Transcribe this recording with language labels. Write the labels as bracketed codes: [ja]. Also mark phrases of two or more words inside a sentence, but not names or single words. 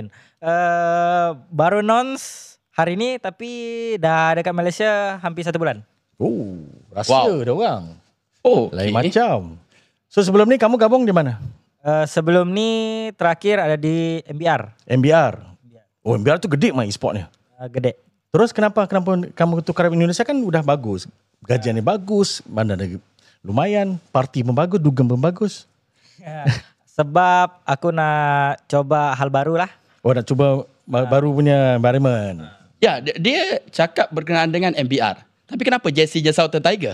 [ms] Baru announce hari ni, tapi dah dekat Malaysia hampir 1 bulan. Oh, rahsia dah orang. Oh, Lain macam. [id] So sebelum ni kamu gabung di mana? [ms] Sebelum ni terakhir ada di MBR. [id] MBR. Oh, MBR tu gede mah e-sportnya. Gede. Terus kenapa kamu tukar ke Indonesia? Kan udah bagus. Gajiannya bagus, bandar lumayan, parti pun bagus, dugem pun bagus. [ms] Sebab aku nak coba hal baru lah. Oh, nak cuba baru punya environment. Ya, dia cakap berkenaan dengan MBR. Tapi kenapa jersey je Southern Tiger?